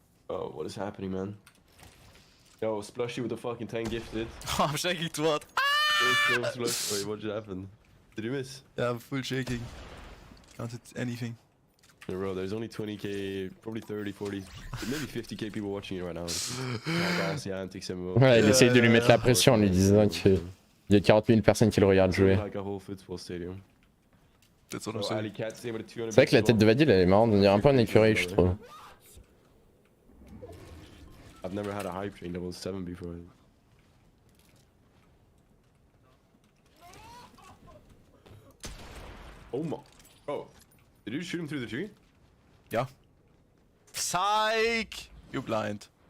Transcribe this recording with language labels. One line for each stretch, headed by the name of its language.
English: Oh, what is happening, man? Yo, Splushy with the fucking 10 gifted. I'm shaking to what? Wait, what just happened? Did you miss? Yeah, I'm full shaking. Can't hit anything. in a row. There's only 20k, probably 30, 40, maybe 50k people watching it right now.
French: Ouais, il essaye de lui mettre la pression en lui disant qu'il y a 40 000 personnes qui le regardent jouer.
English: Like a whole football stadium. That's what I'm So saying. Ali Cat, same with a 200
French: C'est vrai que la tête de Vadil elle est marrante, on dirait un peu un écureuil je trouve.
English: I've never had a hype train level 7 before. Oh my. Oh. Did you shoot him through the tree? Yeah. Psych! You blind.